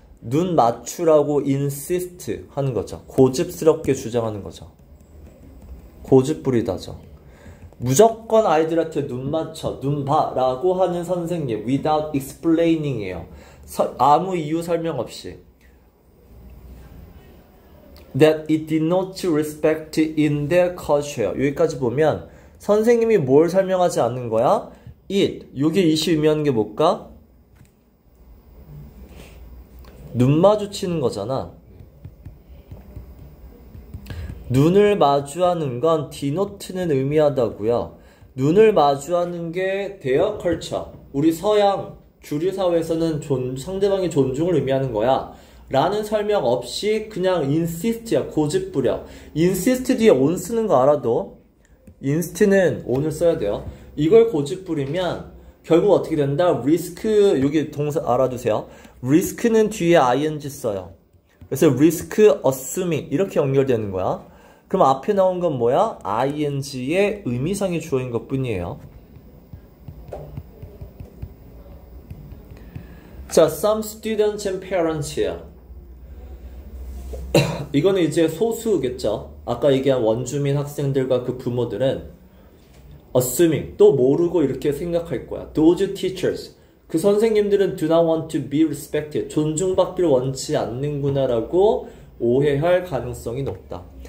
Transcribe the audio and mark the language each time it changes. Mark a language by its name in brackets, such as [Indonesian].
[Korean] 눈 맞추라고 insist 하는 거죠. 고집스럽게 주장하는 거죠. 고집부리다죠. 무조건 아이들한테 눈 맞춰, 눈 봐 라고 하는 선생님 [English] without explaining [Korean] 이에요. 아무 이유 설명 없이. [English] That it denotes respect in their culture. [Korean] 여기까지 보면 선생님이 뭘 설명하지 않는 거야? [English] it. [Korean] 요게 it이 의미하는 게 뭘까? 눈 마주치는 거잖아. 눈을 마주하는 건 denote는 의미하다고요. 눈을 마주하는 게 their culture. 우리 서양 주류 사회에서는 상대방의 존중을 의미하는 거야. 라는 설명 없이 그냥 insist야. 고집부려. insist 뒤에 on 쓰는 거 알아도 inst는 on을 써야 돼요. 이걸 고집부리면 결국 어떻게 된다? risk, 여기 동사 알아두세요. risk는 뒤에 ing 써요. 그래서 risk assuming 이렇게 연결되는 거야. 그럼 앞에 나온 건 뭐야? ing의 의미상의 주어인 것 뿐이에요. 자, some students and parents야. 이거는 이제 소수겠죠. 아까 얘기한 원주민 학생들과 그 부모들은 assuming, 또 모르고 이렇게 생각할 거야. [English] Those teachers, [Korean] 그 선생님들은 [English] do not want to be respected, [Korean] 존중받기를 원치 않는구나 라고 오해할 가능성이 높다.